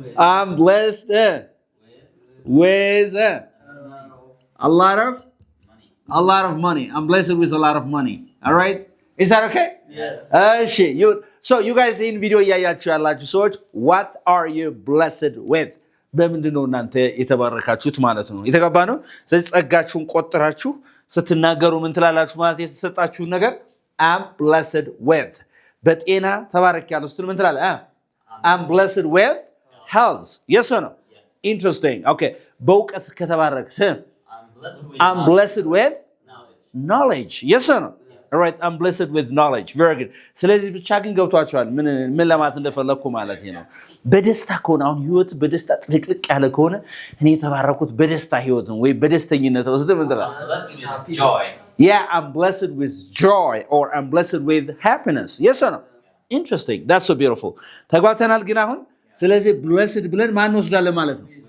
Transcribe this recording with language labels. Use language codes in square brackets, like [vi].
[en] I'm blessed with a lot of money. I'm blessed with a lot of money. All right? Is that okay? Yes. So you guys in video [am] እያያችሁ ያላችሁ ሰዎች [en] what are you blessed with? [am] በምንድን ነው እናንተ የተባረካችሁት ማለት ነው? የተገባ ነው። ስለዚህ ጸጋችሁን ቆጥራችሁ ስትናገሩ ምን ትላላችሁ ማለት የተሰጣችሁን ነገር [en] I'm blessed with [am] በጤና ተባረክያለሁ ስትል ምን ትላለህ? [en] I'm blessed with health. Yes or no? Yes. Interesting. Okay. [am] በእውቀት ከተባረክስ [en] I'm I'm blessed with knowledge. knowledge. Yes or no? All right. I'm blessed with knowledge. Very good. [am] ስለዚህ ብቻ ግን ገብቷችኋል ምን ለማለት እንደፈለኩ ማለት ነው። በደስታ ከሆነ አሁን ህይወት በደስታ ጥልቅልቅ ያለ ከሆነ እኔ የተባረኩት በደስታ ህይወት ነው ወይ በደስተኝነት ነው ስትል ምን ትላለህ? [en] I'm blessed with joy. Yeah, I'm blessed with joy or I'm blessed with happiness. Yes or no? Interesting. That's so beautiful. [am] ተጓተናል ግን አሁን ስለዚህ [en] blessed [am] ብለን ማን ወስዳለን ማለት ነው?